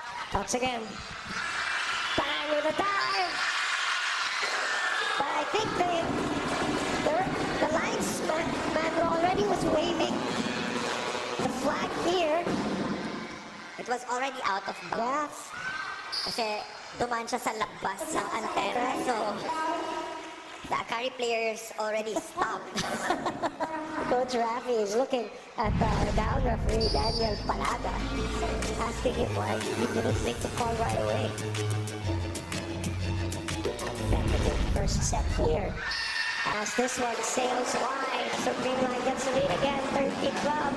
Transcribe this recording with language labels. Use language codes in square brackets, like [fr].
[en] Talks again. Bang with a dive. But I think the linesman already was waving the flag here. It was already out of bounds. [tl] Kasi dumaan siya sa labas ng antena. [en] So, the AKARI players already stopped. Coach Rafi is looking at the down referee, Daniel Palaga, asking him why he didn't make the call right away. Competitive first set here. As this one sails wide, so CREAMLINE gets the lead again, 13-12.